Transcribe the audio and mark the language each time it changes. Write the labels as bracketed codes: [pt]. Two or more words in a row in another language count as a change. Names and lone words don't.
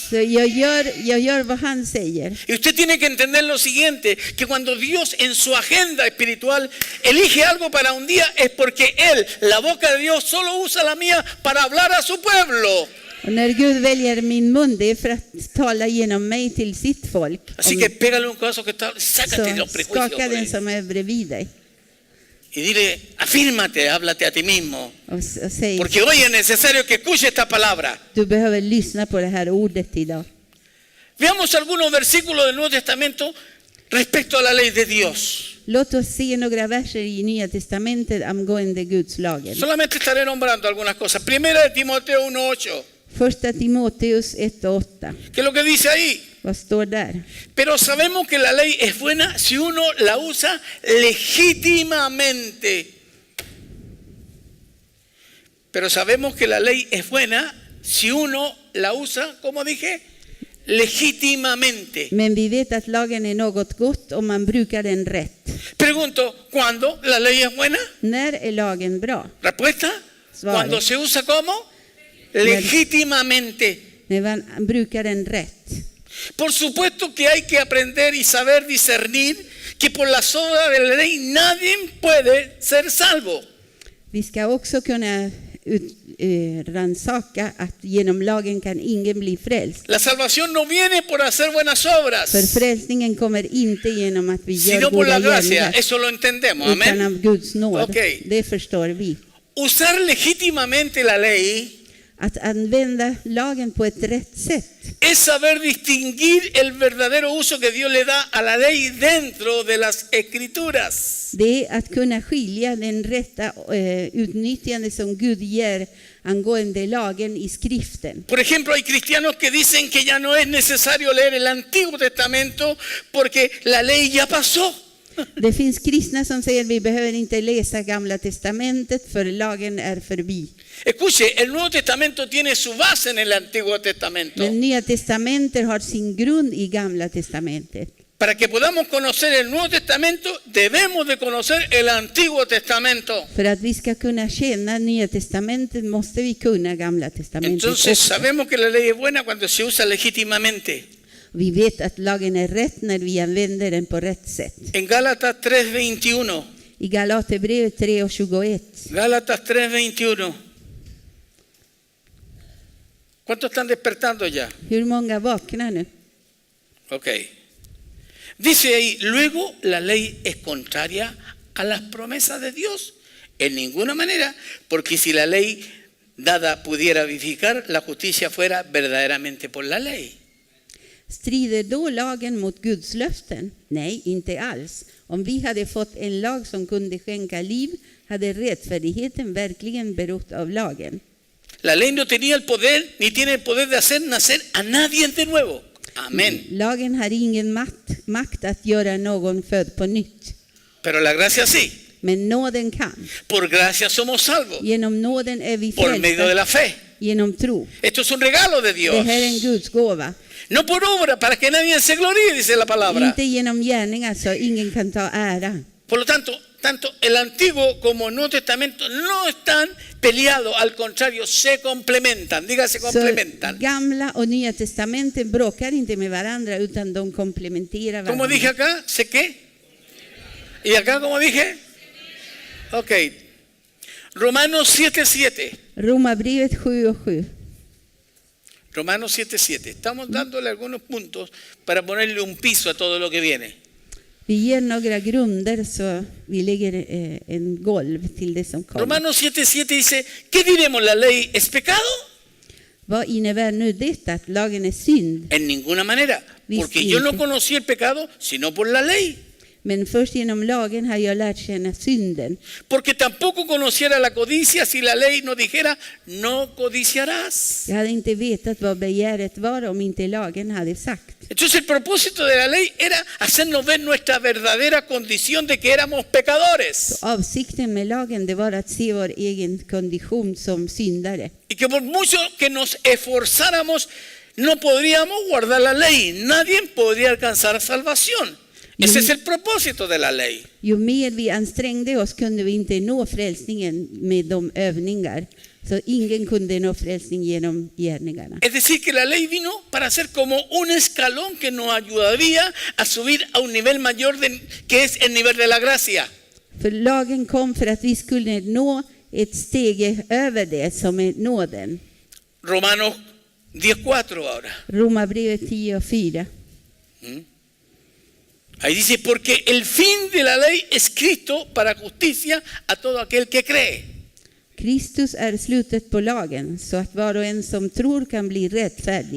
[sv] Så jag gör vad han säger. [es] Y usted tiene que entender lo siguiente, que cuando Dios en su agenda espiritual elige algo para un día es porque Él, la boca de Dios, solo usa la mía para hablar a su pueblo. [sv] Och när Gud väljer min mun, det är för att tala genom mig till sitt folk. [es] Así que pégale un codazo que está, sácate [sv] Så [es] los prejuicios. [sv] skaka den som är bredvid dig. [es] Y dile, afírmate, háblate a ti mismo. [sv] Och säg, [es] Porque hoy es necesario que escuche esta palabra. [sv] du behöver lyssna på det här ordet idag. [es] Veamos algunos versículos del Nuevo Testamento respecto a la ley de Dios. [sv] Låt oss se några verser i Nya Testamentet angående Guds lagen. [es] Solamente estaré nombrando algunas cosas. Primera de Timoteo 1:8. [sv] Första Timoteus 1:8. [es] ¿Qué es lo que dice ahí? [sv] Vad står där? [es] Pero sabemos que la ley es buena si uno la usa legítimamente. Pero sabemos que la ley es buena si uno la usa, como dije, legítimamente. [sv] Men vi vet att lagen är något gott om man brukar den rätt. [es] Pregunto, ¿cuándo la ley es buena? [sv] När är lagen bra? [es] Respuesta, Suave. cuando se usa como legítimamente. [sv] När man brukar den rätt. [es] Por supuesto que hay que aprender y saber discernir que por las obras de la ley nadie puede ser salvo. [sv] Vi ska också kunna rannsaka att genom lagen kan ingen bli frälst. [es] La salvación no viene por hacer buenas obras, [sv] För frälsningen kommer inte genom att vi gör [es] sino por la [sv] goda [es] gracia. [sv] gärningar, [es] Eso lo entendemos, [sv] utan [es] amén. [sv] av Guds nåd. Okej. Det förstår vi. [es] Usar legítimamente la ley [sv] Att använda lagen på ett rätt sätt, [es] es saber distinguir el verdadero uso que Dios le da a la ley dentro de las escrituras. [sv] det är att kunna skilja den rätta utnyttjande som Gud ger angående lagen i skriften. [es] Por ejemplo, hay cristianos que dicen que ya no es necesario leer el Antiguo Testamento porque la ley ya pasó. [sv] Det finns kristna som säger att vi behöver inte läsa Gamla testamentet för lagen är förbi. [es] Escuche, el Nuevo Testamento tiene su base en el Antiguo Testamento. [sv] Men Nya testamentet har sin grund i Gamla testamentet. [es] Para que podamos conocer el Nuevo Testamento, debemos de conocer el Antiguo Testamento. [sv] För att vi ska kunna känna Nya testamentet måste vi kunna Gamla testamentet [es] Entonces [sv] också. [es] sabemos que la ley es buena cuando se usa legítimamente. [sv] Vi vet att lagen är rätt när vi använder den på rätt sätt. [es] En Gálatas 3:21. [sv] I Galaterbrevet 3:21. [es] Gálatas 3:21. ¿Cuántos están despertando ya? [sv] Hur många vaknar nu? [es] Ok. Dice ahí, luego la ley es contraria a las promesas de Dios. En ninguna manera, porque si la ley dada pudiera vivificar, la justicia fuera verdaderamente por la ley. [sv] Strider då lagen mot Guds löften? Nej, inte alls. Om vi hade fått en lag som kunde skänka liv, hade rättfärdigheten verkligen berott av lagen. [es] La ley no tenía el poder, ni tiene el poder de hacer nacer a nadie de nuevo. Amén. [sv] Lagen har ingen makt att göra någon född på nytt. [es] Pero la gracia sí. [sv] Men nåden kan. [es] Por gracia somos salvos. [sv] Genom nåden är vi [es] Por medio de [sv] frälsta [es] la fe. [sv] genom tro. [es] Esto es un regalo de [sv] Det [es] Dios. [sv] här är en Guds gåva. [es] No por obra, para que nadie se gloríe, dice la palabra. [sv] Inte genom gärningar så ingen kan ta ära. [es] Por lo tanto, tanto el Antiguo como el Nuevo Testamento no están peleados, al contrario, se complementan. Dígase, [sv] Så [es] complementan. [sv] gamla och nya testamenten bråkar inte med varandra utan de komplementerar [es] Como dije [sv] varandra. [es] acá, ¿sé qué? ¿Y acá como dije? Ok. Romanos 7:7. [sv] Romarbrevet 7:7. [es] Romanos 7:7. Estamos dándole algunos puntos para ponerle un piso a todo lo que viene. [sv] Vi ger några grunder så vi lägger en golv till det som kommer. [es] Romanos 7:7 dice, ¿qué diremos? ¿La ley es pecado? [sv] Vad innebär nu detta att lagen är synd? [es] En ninguna manera. Porque yo no conocí el pecado sino por la ley. [sv] Men först genom lagen har jag lärt känna synden. [es] Porque tampoco conociera la codicia si la ley no dijera, no codiciarás. [sv] Jag hade inte vetat vad begäret var om inte lagen hade sagt. [es] Entonces el propósito de la ley era hacernos ver nuestra verdadera condición de que éramos pecadores. [sv] Avsikten med lagen det var att se vår egen kondition som syndare. [es] Y que por mucho que nos esforzáramos, no podríamos guardar la ley. Nadie podría alcanzar salvación. Ese es el propósito de la ley. [sv] Ju mer vi ansträngde oss kunde vi inte nå frälsningen med de övningar. Så ingen kunde nå frälsning genom gärningarna. [es] Es decir, que la ley vino para ser como un escalón que nos ayudaría a subir a un nivel mayor que es el nivel de la gracia. [sv] För lagen kom för att vi skulle nå ett steg över det som är nåden. [es] Romanos 10:4 ahora. [sv] Romarbrevet 10:4. [es] Ahí dice, porque el fin de la ley es Cristo para justicia a todo aquel que cree. [sv] Kristus är slutet på lagen så att var och en som tror kan bli rättfärdig.